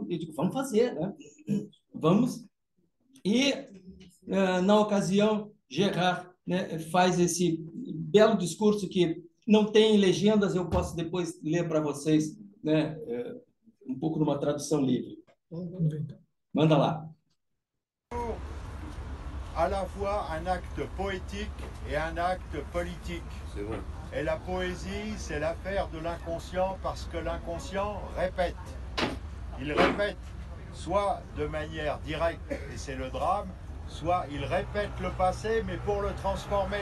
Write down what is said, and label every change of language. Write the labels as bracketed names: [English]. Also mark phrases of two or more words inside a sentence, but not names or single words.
[Portuguese] Eu digo, vamos fazer, né? Vamos. E, na ocasião, Gerard, né, faz esse belo discurso que não tem legendas, eu posso depois ler para vocês, né, um pouco numa tradução livre. Manda lá. [French] À la fois un acte poétique et un acte politique. C'est vrai. Et la poésie, c'est l'affaire de l'inconscient parce que l'inconscient répète. Il répète soit de manière directe, et c'est le drame, soit il répète le passé, mais pour le transformer.